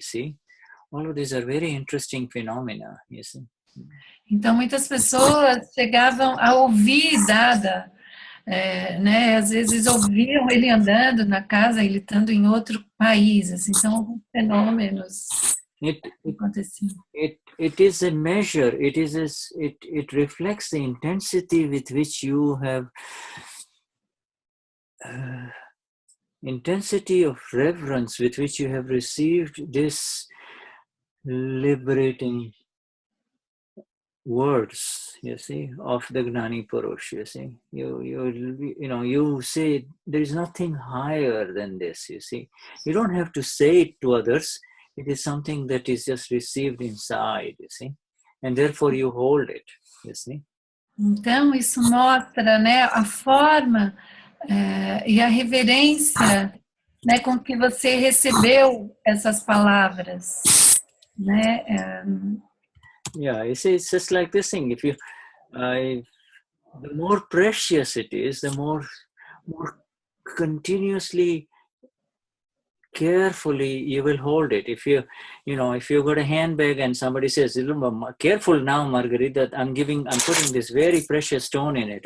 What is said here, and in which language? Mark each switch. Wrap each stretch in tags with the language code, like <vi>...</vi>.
<en>See, all of these are very interesting phenomena. You see.</en> <pt>Então, muitas pessoas chegavam a ouvir Dada, né? Às vezes ouviam ele andando na casa, ele estando em outro país, assim, são alguns fenômenos que aconteciam.</pt> <en>It is a measure, it reflects the intensity with which you have, intensity of reverence with which you have received this liberating words, you see, of the Gnani Purush, you see. You say there is nothing higher than this, you see. You don't have to say it to others. It is something that is just received inside, you see. And therefore you hold it, you see.</en> <pt>Então, isso mostra, né, a forma e a reverência, né, com que você recebeu essas palavras, né?</pt> <en>Yeah, you see, it's just like this thing. If you, the more precious it is, the more continuously, carefully you will hold it. If you got a handbag and somebody says, "Careful now, Margarita, I'm putting this very precious stone in it.</en>